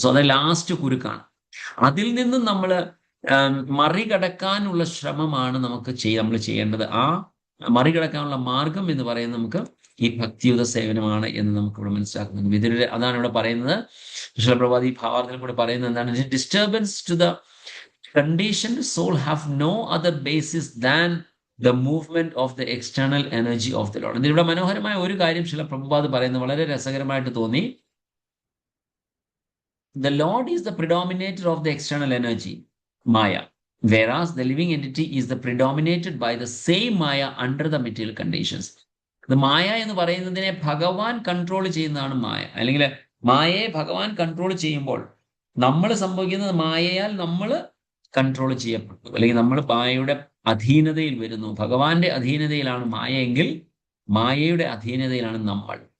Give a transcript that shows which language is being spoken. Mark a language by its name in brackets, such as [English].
[Malayalam] So അത് last കുരുക്കാണ്. അതിൽ നിന്നും നമ്മൾ മറികടക്കാനുള്ള ശ്രമമാണ് നമ്മൾ ചെയ്യേണ്ടത്. ആ മറികടക്കാനുള്ള മാർഗം എന്ന് പറയുന്നത് നമുക്ക് ഈ ഭക്തിയുത സേവനമാണ് എന്ന് നമുക്ക് ഇവിടെ മനസ്സിലാക്കുന്നുണ്ട്. ഇതിലൂടെ അതാണ് ഇവിടെ പറയുന്നത്. ശ്രീല പ്രഭുപാദ് ഈ ഭാവാർത്ഥത്തിൽ കൂടെ പറയുന്നത് എന്താണ്? [English] Disturbance to the conditioned soul have no other basis than the movement of the external energy of the Lord. [Malayalam] ഇതിലൂടെ മനോഹരമായ ഒരു കാര്യം ശ്രീല പ്രഭുപാദ് പറയുന്നത് വളരെ രസകരമായിട്ട് തോന്നി. [English] The Lord is the predominator of the external energy, Maya, whereas the living entity is the predominated by the same Maya under the material conditions. [Malayalam] ഇത് മായ എന്ന് പറയുന്നതിനെ ഭഗവാൻ കൺട്രോൾ ചെയ്യുന്നതാണ് മായ. അല്ലെങ്കിൽ മായയെ ഭഗവാൻ കൺട്രോൾ ചെയ്യുമ്പോൾ നമ്മൾ സംഭവിക്കുന്നത് മായയാൽ നമ്മൾ കൺട്രോൾ ചെയ്യപ്പെട്ടു, അല്ലെങ്കിൽ നമ്മൾ മായയുടെ അധീനതയിൽ വരുന്നു. ഭഗവാന്റെ അധീനതയിലാണ് മായ എങ്കിൽ മായയുടെ അധീനതയിലാണ് നമ്മൾ.